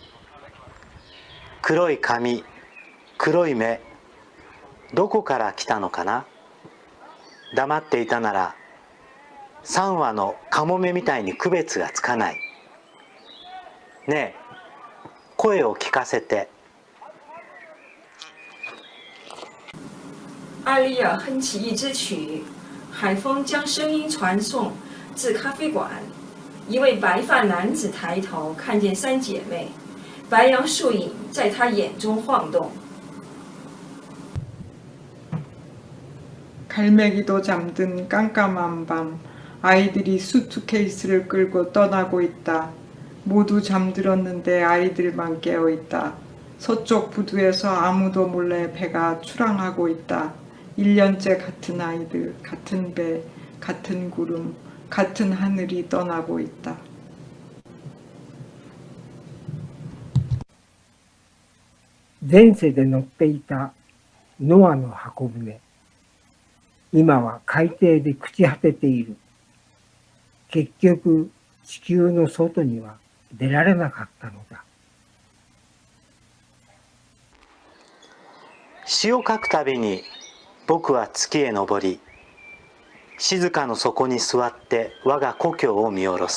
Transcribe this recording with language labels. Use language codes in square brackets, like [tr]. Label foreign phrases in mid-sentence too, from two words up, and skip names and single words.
[ja] 黒い髪、黒い目、どこから来たのかな。黙っていたなら3羽のカモメみたいに区別がつかない。ねえ、声を聞かせて。 [zh] 艾丽尔哼起一支曲，海风将声音传送至咖啡馆。一位白发男子抬头看见三姐妹，白杨树影在他眼中晃动。 [ko] 갈매기도 잠든 깜깜한 밤, 아이들이 수트케이스를 끌고 떠나고 있다. 모두 잠들었는데 아이들만 깨어있다. 서쪽 부두에서 아무도 몰래 배가 출항하고 있다. 1년째 같은 아이들, 같은 배, 같은 구름, 같은 하늘이 떠나고 있다. [ja] 전세 で乗っていたノアの箱舟。今は海底で朽ち果てている。結局、地球の外には出られなかったのだ。詩を書くたびに僕は月へ昇り、静かの底に座って我が故郷を見下ろす。